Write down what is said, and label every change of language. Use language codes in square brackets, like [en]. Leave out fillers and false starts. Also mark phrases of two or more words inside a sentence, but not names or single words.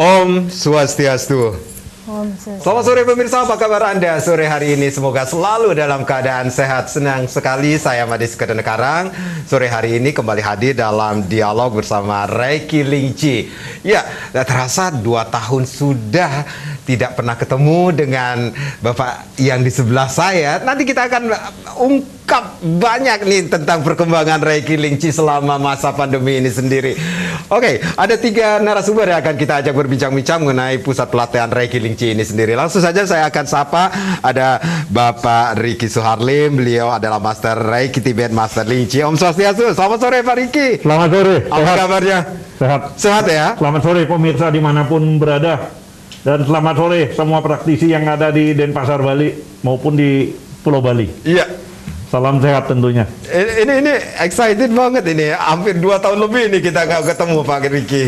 [ban] Om Swastiastu. [id] Selamat sore pemirsa, apa kabar Anda sore hari ini? Semoga selalu dalam keadaan sehat. Senang sekali saya Madis Kedenekarang sore hari ini kembali hadir dalam dialog bersama Reiki Lingchi. Ya, tidak terasa 2 tahun sudah tidak pernah ketemu dengan Bapak yang di sebelah saya. Nanti kita akan ungkap banyak nih tentang perkembangan Reiki Lingchi selama masa pandemi ini sendiri. Oke, ada 3 narasumber yang akan kita ajak berbincang-bincang mengenai pusat pelatihan Reiki Lingchi ini sendiri. Langsung saja saya akan sapa, ada Bapak Riki Suharlim. Beliau adalah Master Reiki Tibet, Master Lingchi. [ban] Om Swastiastu, [id] selamat sore Pak Riki. Selamat sore. Apa kabarnya? Sehat. Sehat ya? Selamat sore pemirsa dimanapun berada. Dan selamat sore semua praktisi yang ada di Denpasar, Bali maupun di Pulau Bali. Iya. Salam sehat tentunya. Ini excited banget ini. Hampir 2 tahun lebih ini kita nggak ketemu Pak Riki.